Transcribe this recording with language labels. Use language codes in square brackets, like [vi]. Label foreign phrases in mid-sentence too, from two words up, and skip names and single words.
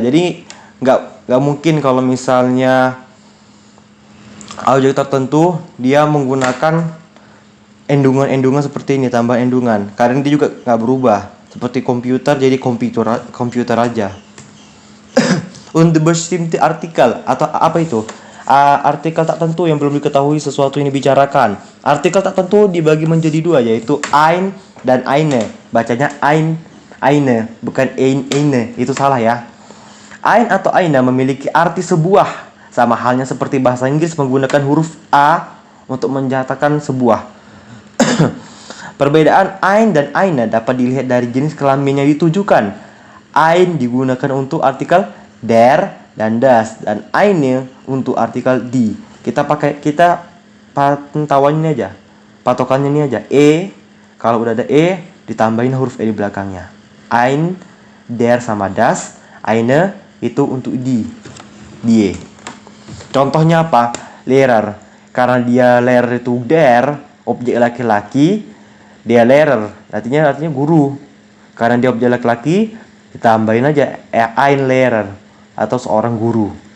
[id] Jadi nggak mungkin kalau misalnya objek tertentu dia menggunakan endungan-endungan seperti ini, tambah endungan. Karena dia juga nggak berubah. Seperti komputer jadi komputer aja. Untuk [de] bestimmte Artikel [id] atau apa itu? Artikel tak tentu yang belum diketahui sesuatu yang dibicarakan. Artikel tak tentu dibagi menjadi dua, yaitu ein dan eine. Bacanya ein, eine, bukan eine. Itu salah ya. Ein atau eine memiliki arti sebuah. Sama halnya seperti bahasa Inggris menggunakan huruf A untuk menyatakan sebuah. Perbedaan ein dan eine dapat dilihat dari jenis kelamin yang ditujukan. Ein digunakan untuk artikel der dan das, dan eine untuk artikel die. Kita pantauannya ini aja. Patokannya ini aja. E, kalau udah ada e, ditambahin huruf e di belakangnya. Ein, der sama das, eine itu untuk die. Contohnya apa? Lehrer. Karena dia lehrer itu der, objek laki-laki, dia lehrer, artinya guru. Karena dia objek laki-laki, ditambahin aja [de] ein Lehrer [id] atau seorang guru.